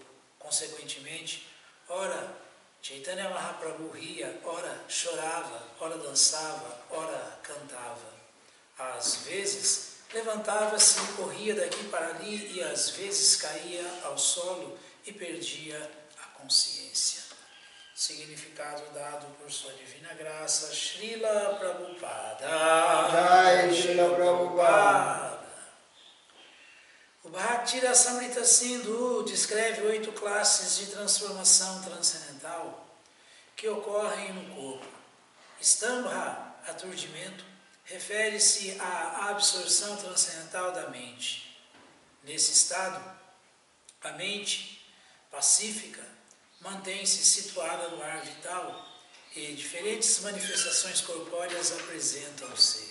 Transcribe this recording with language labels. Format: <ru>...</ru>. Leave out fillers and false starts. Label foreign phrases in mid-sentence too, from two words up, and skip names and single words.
<pt>Consequentemente, ora Chaitanya Mahaprabhu ria, ora chorava, ora dançava, ora cantava. Às vezes, levantava-se e corria daqui para ali e às vezes caía ao solo e perdia a consciência. Significado dado por sua divina graça, Srila Prabhupada. Jai Srila Prabhupada. O Bhakti Rasamrita Sindhu descreve 8 classes de transformação transcendental que ocorrem no corpo. Stambha, aturdimento, refere-se à absorção transcendental da mente. Nesse estado, a mente pacífica mantém-se situada no ar vital e diferentes manifestações corpóreas apresentam-se.</pt>